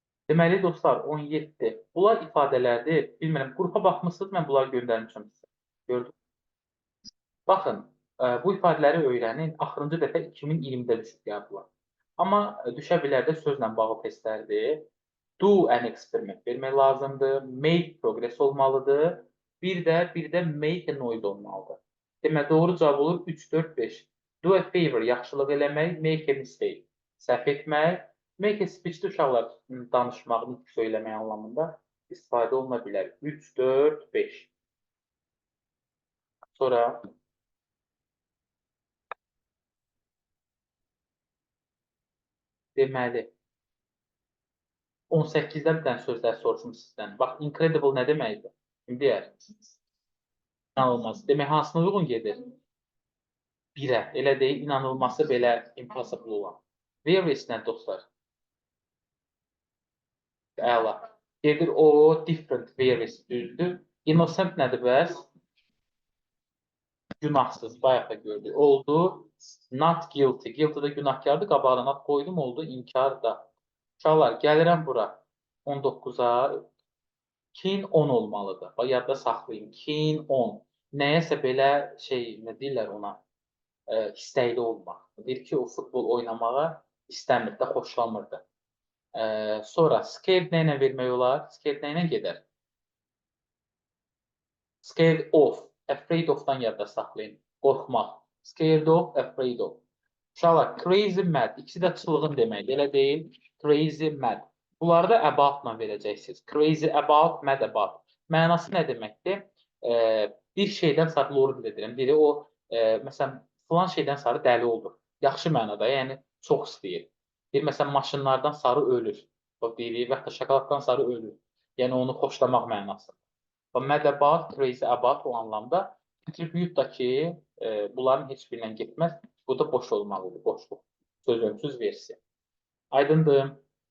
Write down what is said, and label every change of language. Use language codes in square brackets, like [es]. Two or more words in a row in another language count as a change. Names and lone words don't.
[az] Deməli dostlar 17. Bunlar ifadələrdir. Bilmirəm, qrupa baxmısınız, mən bunları göndərmişəm sizə. Gördünüz. Baxın, bu ifadələri öyrənin. Axırıncı dəfə 2020-də düşüb qəbula. Amma düşə bilər də sözlə bağlı testlərdir. [en] Do an experiment [az] vermək lazımdır. [en] Make progress [az] olmalıdır. Bir də [en] make a noise [az] olmalıdır. Demək, doğru cavab olur 3, 4, 5. [en] Do a favor, [az] yaxşılıq eləmək. [en] Make a mistake, [az] səhv etmək. [en] Make a speech- [az] də uşaqlar danışmaq, nitq söyləmək anlamında istifadə oluna bilər. 3, 4, 5. Sonra deməli 18-də bir dənə sözlər soruşum sizdən. Bax, incredible nə deməkdir? Kim deyər? İnanılmaz. Demək, hansına uyğun gedir? 1-ə. Elə deyil, inanılması belə impossible olan. Various nə dostlar? Əla. Gedir o, [en] different, various [az] düzdür. Innocent nədir bəs? Günahsız, bayaq da gördük. Oldu. [en] Not guilty. Guilty [az] də günahkardır. Qabağına not qoydum, oldu. İnkar da. Uşaqlar, gəlirəm bura. 19-a. [en] Keen on [az] olmalıdır. Bax, yadda saxlayın. [en] Keen on. [az] Nəyəsə belə nə deyirlər ona? İstəkli olmaq. Deyir ki, o futbol oynamağa istəmirdi, xoşlamırdı. Sonra scared nə ilə vermək olar? Scared nə ilə gedər? [en] Scared of. Afraid of- [az] dan yadda saxlayın. Qorxmaq. [en] Scared of, afraid of. [az] Uşaqlar, [en] crazy mad. [az] İkisi də çılğın deməkdir. Elə deyil. [en] Crazy mad. [az] Bunları da about-la verəcəksiniz. [en] Crazy about, mad about. [az] Mənası nə deməkdir? Bir şeydən sarı doğru bildirim. Biri o, məsələn, filan şeydən sarı dəli olur. Yaxşı mənada, yəni çox istəyir. Bir, məsələn, maşınlardan sarı ölür. O deyilir, və yaxud da şokoladdan sarı ölür. Yəni onu xoşlamaq mənası. [en] Mad about, crazy about [az] o anlamda. Attribute da ki, bunların heç birindən getməz. Bu da boş olmalıdır, boşluq. Sözümsüz versiya. Aydındır.